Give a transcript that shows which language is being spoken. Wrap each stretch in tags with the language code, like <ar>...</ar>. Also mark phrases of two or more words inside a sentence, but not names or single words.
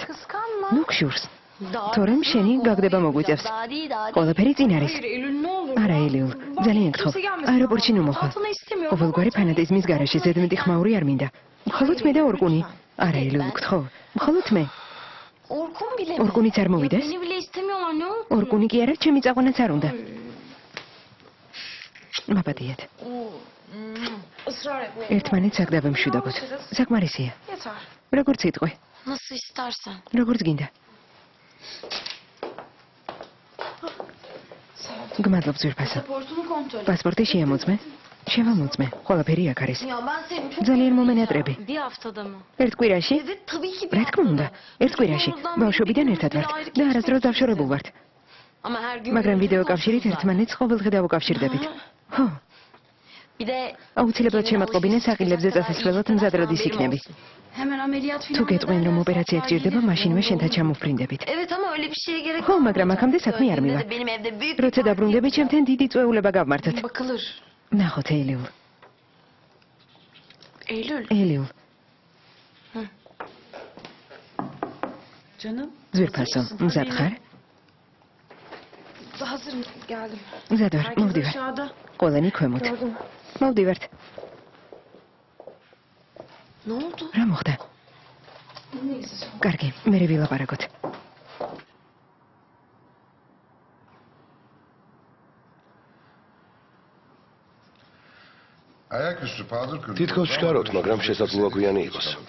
<tr>Kıskanma.</tr> <ka>ნუ გშურს.</ka> <tr>Daha</tr> <ka>თორემ შენი გაგდება მოგვიწევს.</ka> <tr>Daha değil, daha değil.</tr> <ka>ყველაფერი წინ არის.</ka> <tr>Eylül ne olur?</tr> <ka>არა ელიულ, ძალიან გთხოვ. აეროპორტში ნუ მოხვალ.</ka> <tr>Altına istemiyorum.</tr> <ka>ყოველგვარი ფანატიზმის გარეშე ზედმეტი ხმაური არ მინდა. მხოლოდ მე და ორკუნი. არა ელიულ, გთხოვ. მხოლოდ მე.</ka> <tr>Orkun bile mi?</tr> <ka>ორკუნიც არ</ka> <tr>Ya</tr> <ka>მოვიდეს?</ka> <tr>beni bile istemiyorlar ne olur?</tr> <ka>ორკუნი კი არა, ჩემი წაყვანაც არ უნდა. მაპატიეთ.</ka> <tr>ısrar etme.</tr> <ka>ერთმანეთს აქ დავემშვიდობოთ. საკმარისია.</ka> <tr>Yeter.</tr> <ka>როგორც იტყვი,</ka> <tr>Nasıl istersen.</tr> <ka>როგორც გინდა.</ka> <tr>Sağ ol.</tr> <ka>გმადლობ ძვირფასო.</ka> <tr>Pasaportunu kontrol et.</tr> <ka>პასპორტი შეამოწმე? შევამოწმე. ყველაფერი აქ არის.</ka> <tr>Ya ben seni çok</tr> <ka>ძალიან მომენატრები.</ka> <tr>Bir haftada mı?</tr> <ka>ერთ კვირაში?</ka> <tr>Evet tabii ki bir</tr> <ka>რა თქმა უნდა, ერთ კვირაში. ბავშვობიდან ერთად ვართ და არასდროს დავშორებულ ვართ.</ka> <tr>Ama her gün</tr> <ka>მაგრამ</ka> <tr>birbirimizi</tr> <ka>ვიდეო კავშირით</ka> <tr>konuşuruz</tr> <ka>ერთმანეთს ყოველდღე დავუკავშირდებით. ხო,</ka> <tr>Bir de</tr> <ka>აუცილებლად შემატყობინე საყილებზე წასასვლელად მზად როდის იქნები.</ka> <tr>hemen ameliyat</tr> <ka>თუ</ka> <tr>falan</tr> <ka>გეტყვიან რომ</ka> <tr>edersen</tr> <ka>ოპერაცია გჭირდება, მაშინვე შენთან ჩამოფრინდებით.</ka> <tr>Evet ama öyle bir şeye gerek</tr> <ka>ხო, მაგრამ აქამდე საქმე არ მივა.</ka> <tr>Benim evde büyük bir</tr> <ka>როცა დაბრუნდებით, ჩემთან დიდი წვეულება გავმართოთ.</ka> <tr>bakılır.</tr> <ka>ნახოთ, ელიულ.</ka> <tr>Eylül.</tr> <ka>ელიულ.</ka> <tr>Canım.</tr> <ka>ძვირფასო, მზად ხარ?</ka> <tr>Hazırım geldim.</tr> <ka>მზად ვარ,</ka> <tr>Herkes</tr> <ka>მოვდივარ.</ka> <tr>aşağıda.</tr> <ka>ყველანი ქვემოთ.</ka> <tr>Gördüm.</tr> <ka>მოვდივართ.</ka> <tr>Ne oldu?</tr> <ka>რა მოხდა?</ka> <tr>Neyse.</tr> <ka>კარგი, მე ვილაპარაკოთ. თითქოს შკაროთ, მაგრამ შესაძლოა გვიანი იყოს.</ka>